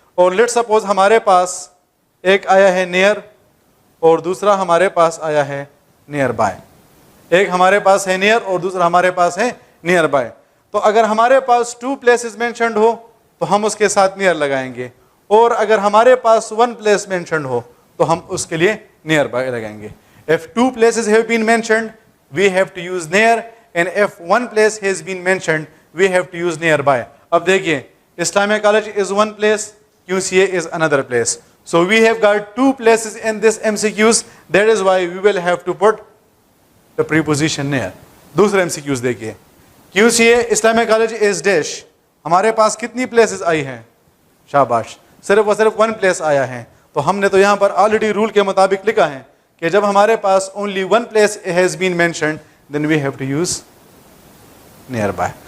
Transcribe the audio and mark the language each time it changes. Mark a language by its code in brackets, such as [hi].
[ur] اور let suppose ہمارے پاس ایک آیا ہے نیئر اور دوسرا ہمارے پاس آیا ہے نیئر بائی. ایک ہمارے پاس ہے نیئر اور دوسرا ہمارے پاس ہے نیئر بائی. تو اگر ہمارے پاس 2 places مینشنڈ ہو تو ہم اس کے ساتھ نیئر لگائیں گے, اور اگر ہمارے پاس 1 place مینشنڈ ہو تو ہم اس کے لیے نیئر بائی لگائیں گے. [en] If 2 places have been mentioned, we have to use near, and if 1 place has been mentioned, we have to use nearby. [ur] اب دیکھیے [en] Islamia college is 1 place, QCA is another place. So we have got 2 places in this MCQs. That is why we will have to put the preposition near. [ur] دوسرا MCQs دیکھیے, QCA Islamic college is dash. ہمارے پاس کتنی places آئی ہیں؟ شاباش, صرف اور صرف 1 place آیا ہے. تو ہم نے تو یہاں پر آلریڈی رول کے مطابق لکھا ہے کہ جب ہمارے پاس [en] Only 1 place has been mentioned then we have to use near by.